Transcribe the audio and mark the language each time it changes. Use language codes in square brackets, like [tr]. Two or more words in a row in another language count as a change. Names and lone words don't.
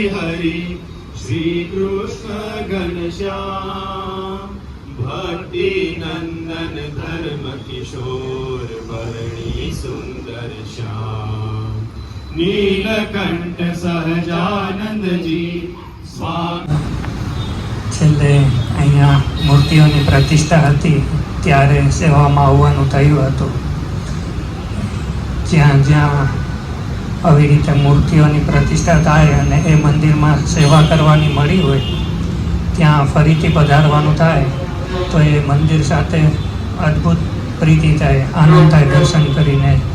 [hi] हरि श्री कृष्ण घनश्याम भक्ति नंदन धर्म किशोर वर्णी सुंदर श्याम नीलकंठ सहजानंद जी स्वामी। [gu] છેલ્લે અહીંયા મૂર્તિઓની પ્રતિષ્ઠા હતી ત્યારે સેવામાં આવવાનું થયું હતું. જ્યાં જ્યાં આવી રીતે મૂર્તિઓની પ્રતિષ્ઠા થાય અને એ મંદિરમાં સેવા કરવાની મળી હોય ત્યાં ફરીથી પધારવાનું થાય તો એ મંદિર સાથે અદ્ભુત પ્રીતિ થાય, આનંદ થાય દર્શન કરીને.